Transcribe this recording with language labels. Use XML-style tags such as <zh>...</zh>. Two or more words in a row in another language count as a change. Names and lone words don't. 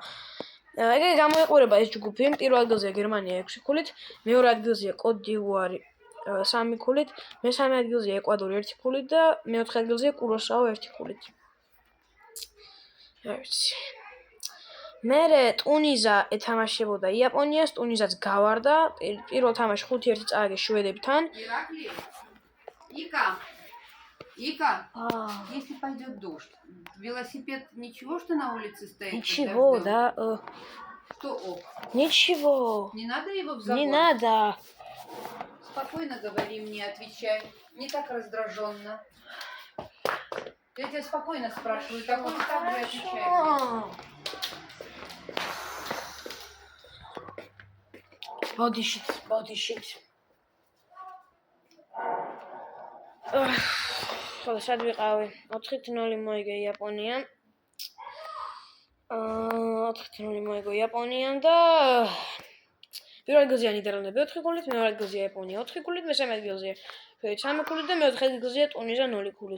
<ka>ეგრე გამოიყურება ეს ჯგუფი, პირველ ადგილზეა გერმანია 6 ქულით, მეორე ადგილზეა კოდ დივუარი 3 ქულით, მესამე ადგილზეა ეკვადორი 1 ქულით და მეოთხე ადგილზეა კუროსაო 1 ქულით. მერე ტუნიზა ეთამაშებოდა იაპონიას, ტუნიზაც გავარდა, პირველ თამაში 5-1 წააგეს შვედებთან.</ka> <ru>Ика, если пойдет дождь, велосипед ничего, что на улице стоит? Ничего, да. Что ок? Ничего. Не надо его в забор? Не надо. Спокойно говори мне, отвечай. Не так раздраженно. Я тебя спокойно спрашиваю, так вот так же отвечай.</ru> <ka>Body shit. ხოლო სად ვიყავი? 4-0 მოიგე იაპონიამ. 4-0 მოიგო იაპონიამ და პირველ ადგილზეა ნიდერლანდები 4 ქულით, მეორე ადგილზეა იაპონია 4 ქულით, მესამე ადგილზეა შვედეთი 3 ქულით და მეოთხე ადგილზეა ტუნიზა 0 ქულით.</ka>